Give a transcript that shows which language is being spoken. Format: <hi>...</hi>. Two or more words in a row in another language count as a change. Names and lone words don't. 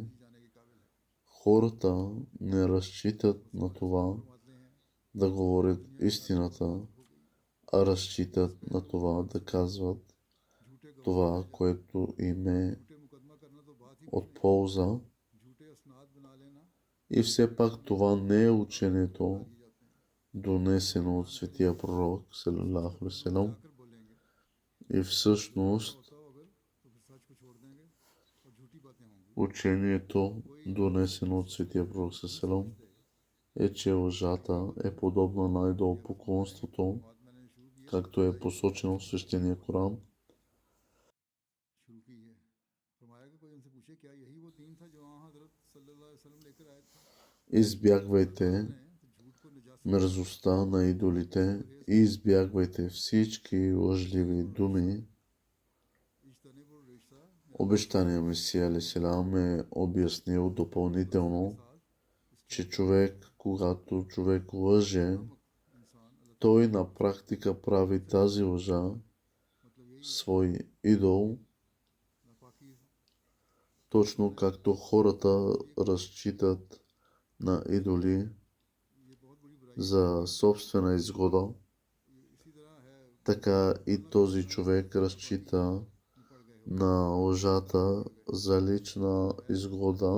<bg>Хората не разчитат на това да говорят истината, а разчитат на това да казват това, което им е от полза. И все пак това не е учението, донесено от светия пророк,</bg> <ar>صلى الله عليه وسلم.</ar> <bg>И всъщност учението, донесено от светия пророк,</bg> <ar>صلى الله عليه وسلم,</ar> <bg>е, че лъжата е подобна на идолопоклонството, както е посочено в свещения Коран. Избягвайте мерзостта на идолите и избягвайте всички лъжливи думи. Обещания Месия</bg> <ar>عليه السلام</ar> <bg>е обяснил допълнително, че когато човек лъже, той на практика прави тази лъжа свой идол, точно както хората разчитат на идоли за собствена изгода, така и този човек разчита на лъжата за лична изгода.</bg>